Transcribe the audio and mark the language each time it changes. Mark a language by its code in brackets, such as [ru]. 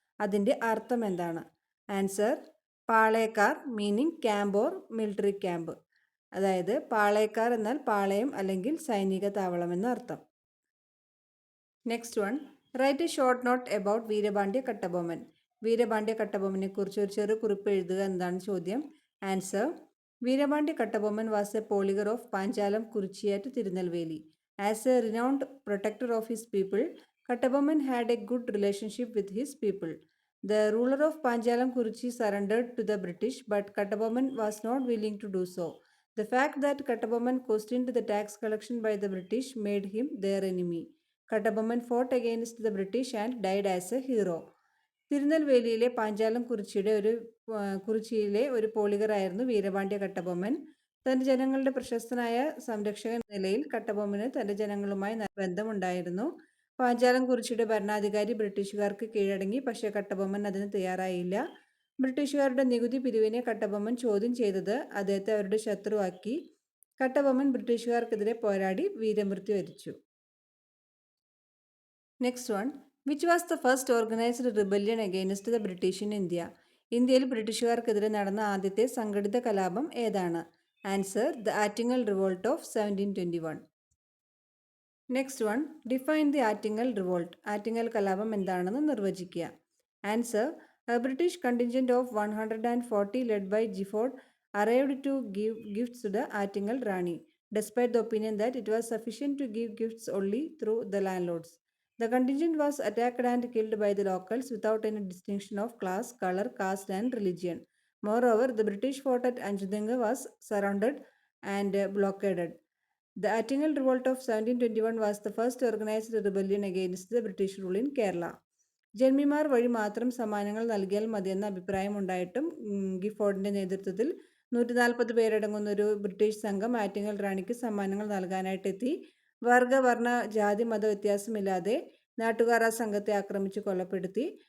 [ml] അതിൻ്റെ അർത്ഥം എന്താണ്? Answer പാളയക്കാർ, [en] meaning camp or military camp, [ml] അതായത് പാളയക്കാർ എന്നാൽ പാളയം അല്ലെങ്കിൽ സൈനിക താവളം എന്ന അർത്ഥം. [en] Next one, write a short note about Veerapandya Kattabomman. [ml] Veerapandiya കട്ടബൊമ്മനെ കുറിച്ച് ഒരു ചെറു കുറിപ്പ് എഴുതുക എന്നതാണ് ചോദ്യം. [en] Answer Veerapandya Kattabomman was a poligar of Panchalam Kurichi at Tirunelveli. As a renowned protector of his people, Kattabomman had a good relationship with his people. The ruler of Panjalam Kuruchi surrendered to the British, but Kattabomman was not willing to do so. The fact that Kattabomman questioned the tax collection by the British made him their enemy. Kattabomman fought against the British and died as a hero. [ml] തിരുനെൽവേലിയിലെ Panchalam കുറിച്ചിയിലെ ഒരു പോളിഗറായിരുന്നു വീരപാണ്ഡ്യ കട്ടബൊമ്മൻ. തന്റെ ജനങ്ങളുടെ പ്രശസ്തനായ സംരക്ഷകൻ എന്ന നിലയിൽ കട്ടബൊമ്മന് തന്റെ ജനങ്ങളുമായി നല്ല ബന്ധമുണ്ടായിരുന്നു. പാഞ്ചാലം കുറിച്ചിയുടെ ഭരണാധികാരി ബ്രിട്ടീഷുകാർക്ക് കീഴടങ്ങി. പക്ഷേ കട്ടബൊമ്മൻ അതിന് തയ്യാറായില്ല. ബ്രിട്ടീഷുകാരുടെ നികുതി പിരിവിനെ കട്ടബൊമ്മൻ ചോദ്യം ചെയ്തത് അദ്ദേഹത്തെ അവരുടെ ശത്രുവാക്കി. കട്ടബൊമ്മൻ ബ്രിട്ടീഷുകാർക്കെതിരെ പോരാടി വീരമൃത്യു വരിച്ചു. [en] Next one, which was the first organised rebellion against the British in India? [ml] ഇന്ത്യയിൽ ബ്രിട്ടീഷുകാർക്കെതിരെ നടന്ന ആദ്യത്തെ സംഘടിത കലാപം ഏതാണ്? [en] Answer, the Attingal revolt of 1721. Next one, define the Attingal revolt. [ml] Attingal കലാപം എന്താണെന്ന് നിർവചിക്കുക. [en] Answer, a British contingent of 140 led by Gifford arrived to give gifts to the Attingal Rani, despite the opinion that it was sufficient to give gifts only through the landlords. The contingent was attacked and killed by the locals without any distinction of class, color, caste, and religion. Moreover, the British fort at Anjudanga was surrounded and blockaded. The Attingal Revolt of 1721 was the first organized rebellion against the British rule in Kerala. [ml] ജന്മിമാർ വഴി മാത്രം സമ്മാനങ്ങൾ നൽകിയാൽ മതിയെന്ന അഭിപ്രായമുണ്ടായിട്ടും ഗിഫോർഡിന്റെ നേതൃത്വത്തിൽ 140 പേരടങ്ങുന്ന ഒരു British സംഘം ആറ്റിങ്ങൽ റാണിക്ക് സമ്മാനങ്ങൾ നൽകാനായിട്ടെത്തി. വർഗ, വർണ്ണ, ജാതി, മത വ്യത്യാസമില്ലാതെ നാട്ടുകാർ ആ സംഘത്തെ ആക്രമിച്ച് കൊലപ്പെടുത്തി.